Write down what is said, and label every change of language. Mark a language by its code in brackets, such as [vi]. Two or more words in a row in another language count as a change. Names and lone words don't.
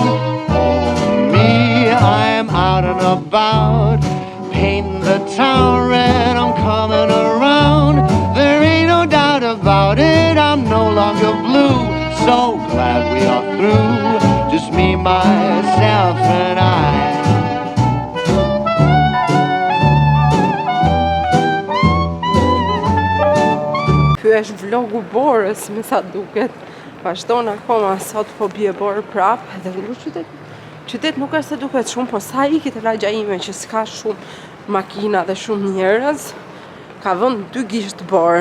[en] Oh me, I am out and about, painting the town red, I'm coming around. There ain't no doubt about it, I'm no longer blue. So glad we are through, just me, myself, and I. [sq] Ky është vlogu borës, me sa duket. Vazhdon akoma, sot po bie borë prap, edhe në qytet qytet nuk është se duket shumë, po sa ikit e lagja ime që s'ka shumë makina dhe shumë njerëz, ka vënd 2 gisht borë.